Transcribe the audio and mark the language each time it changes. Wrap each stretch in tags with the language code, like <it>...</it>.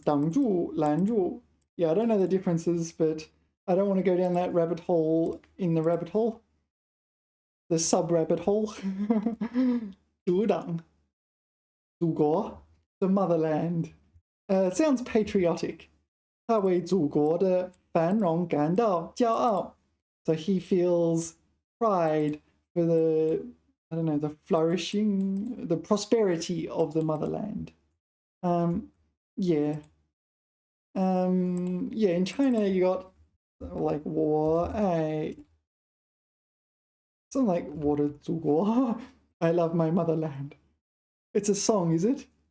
<zh>挡住, 拦住.</zh> <en>Yeah, I don't know the differences, but I don't want to go down that rabbit hole in the rabbit hole. The sub-rabbit hole. 阻挡. 祖国, the motherland. Sounds patriotic.</en> <zh>他为祖国的繁荣感到骄傲.</zh> <en>So he feels pride for the, I don't know, the flourishing, the prosperity of the motherland. Yeah. Yeah, in China you got like</en> <zh>我爱</zh> <en>something like</en> <zh>我的祖国.</zh> <en>I love my motherland. It's a song, is it?</en>